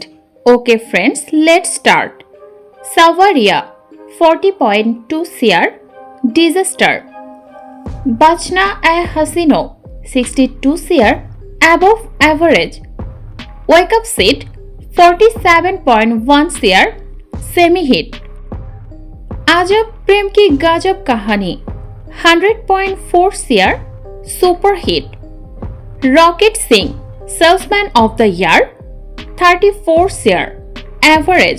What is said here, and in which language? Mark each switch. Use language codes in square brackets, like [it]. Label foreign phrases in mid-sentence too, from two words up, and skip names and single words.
[en] Okay friends, let's start. Savaria 40.2 CR Disaster. Bachna Hai Hasino 62 CR above average. Wake Up Seat 47.1 CR semi hit. Ajab Prem Ki Gajab Kahani 100.4 CR super hit. Rocket Singh Salesman of the Year 34 CR average.